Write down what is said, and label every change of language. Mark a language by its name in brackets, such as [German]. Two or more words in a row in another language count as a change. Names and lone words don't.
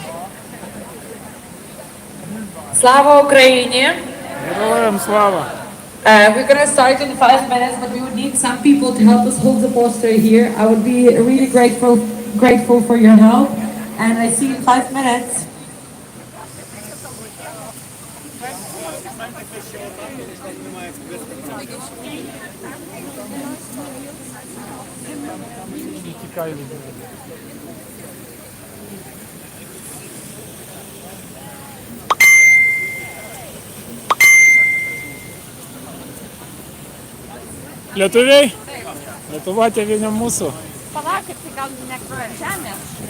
[Ukrainian] Слава Україні! Героям слава! [English] We're gonna start in 5 minutes, but we would need some people to help us hold the poster here. I would be really grateful for your help. And I see in 5 minutes. [Ukrainian] І тікає від мене. [Lithuanian] Lietuviai? Lietuva tėvynė mūsų. Palaukit, tai gal negrojat žemės?